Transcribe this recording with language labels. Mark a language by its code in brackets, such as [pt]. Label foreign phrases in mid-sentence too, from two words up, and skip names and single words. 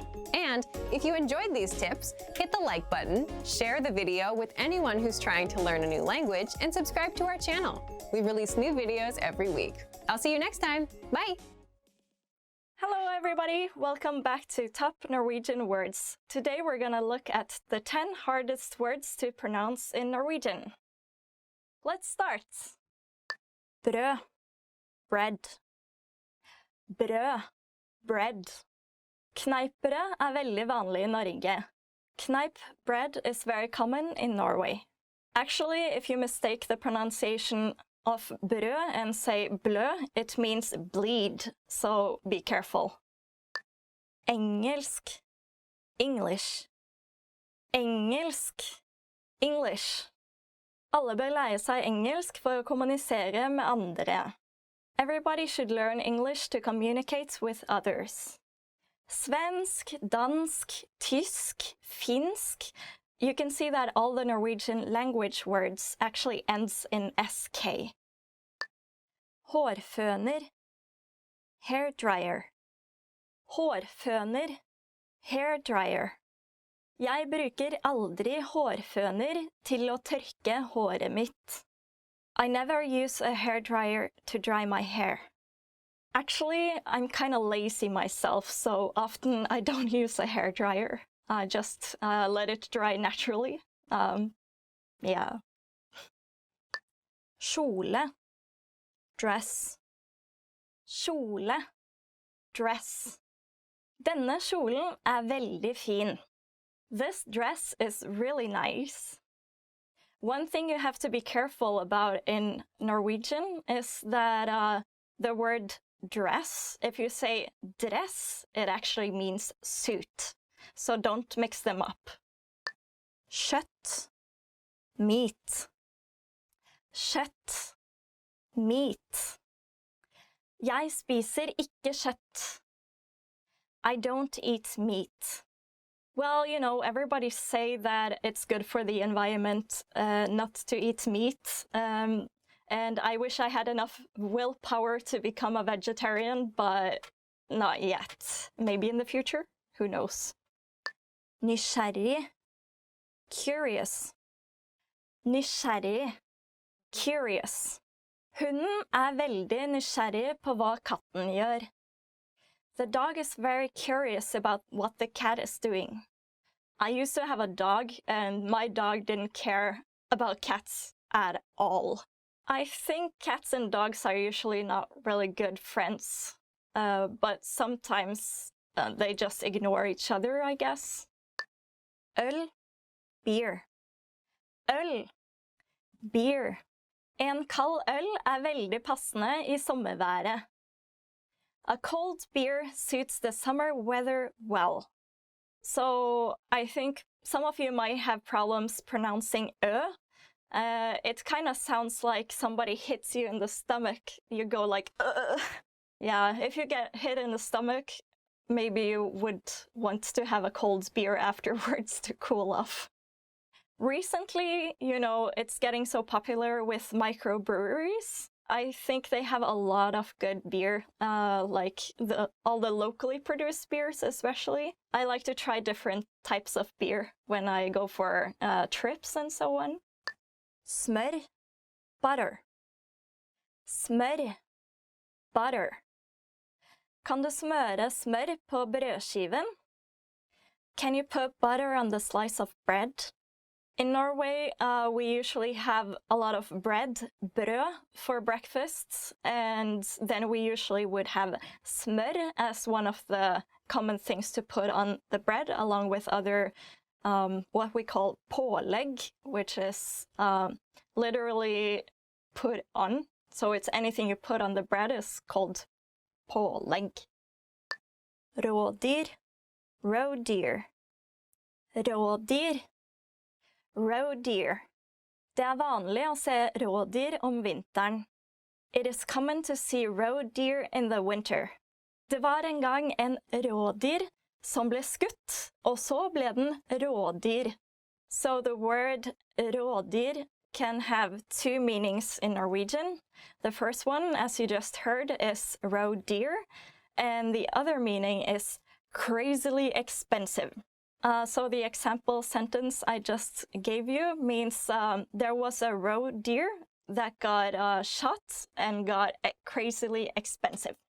[en] And if you enjoyed these tips, hit the like button, share the video with anyone who's trying to learn a new language, and subscribe to our channel. We release new videos every week. I'll see you next time. Bye! Hello everybody, welcome back to Top Norwegian Words. Today we're gonna look at the 10 hardest words to pronounce in Norwegian. Let's start. [no] Brød, bread. Brød, bread. Kneippbrød er veldig vanlig i Norge. [en] Kneip bread is very common in Norway. Actually, if you mistake the pronunciation of brød and say blø, it means bleed, so be careful. [no] Engelsk, English. Engelsk, English. Alle bør lære seg engelsk for å kommunisere med andre. [en] Everybody should learn English to communicate with others. [no] Svensk, dansk, tysk, finsk. [en] You can see that all the Norwegian language words actually ends in sk. [no] Hårføner, hair dryer. Hårføner, hair dryer. Jeg bruker aldri hårføner til å tørke håret mitt. [en] I never use a hair dryer to dry my hair. Actually, I'm kind of lazy myself, so often I don't use a hair dryer. I just let it dry naturally. Yeah. [no] Kjole, dress. Kjole, dress. Denne kjolen er veldig fin. [en] This dress is really nice. One thing you have to be careful about in Norwegian is that the word dress, if you say dress, it actually means suit. So don't mix them up. [no] Kjøtt, meat. Kjøtt, meat. Jeg spiser ikke kjøtt. [en] I don't eat meat. Well, you know, everybody say that it's good for the environment not to eat meat. And I wish I had enough willpower to become a vegetarian, but not yet. Maybe in the future? Who knows? [no] Nysgjerrig, curious. Nysgjerrig, curious. Hunden er veldig nysgjerrig på hva katten gjør. [en] The dog is very curious about what the cat is doing. I used to have a dog, and my dog didn't care about cats at all. I think cats and dogs are usually not really good friends, but sometimes they just ignore each other, I guess. [no] Øl, beer. Øl, beer. En kald øl er veldig passende i sommerværet. [en] A cold beer suits the summer weather well. So I think some of you might have problems pronouncing ø, It kind of sounds like somebody hits you in the stomach. You go like, ugh. Yeah, if you get hit in the stomach, maybe you would want to have a cold beer afterwards to cool off. Recently, you know, it's getting so popular with microbreweries. I think they have a lot of good beer, like all the locally produced beers especially. I like to try different types of beer when I go for trips and so on. [no] Smør, butter. Smør, butter. Kan du smøre smør på brødskiven? [en] Can you put butter on the slice of bread? In Norway, we usually have a lot of bread, brød, for breakfasts, and then we usually would have smør as one of the common things to put on the bread, along with other, what we call pålegg, which is literally put on. So it's anything you put on the bread is called pålegg. [no] Rådyr, roe deer. Rådyr. Roe deer. Det vanlig å se rådyr om vinteren. [en] It is common to see roe deer in the winter. [no] Det var en gang en rådyr som ble skutt, og så ble den rådyr. [en] So the word rådyr can have two meanings in Norwegian. The first one, as you just heard, is roe deer, and the other meaning is crazily expensive. So the example sentence I just gave you means there was a roe deer that got shot and got crazily expensive.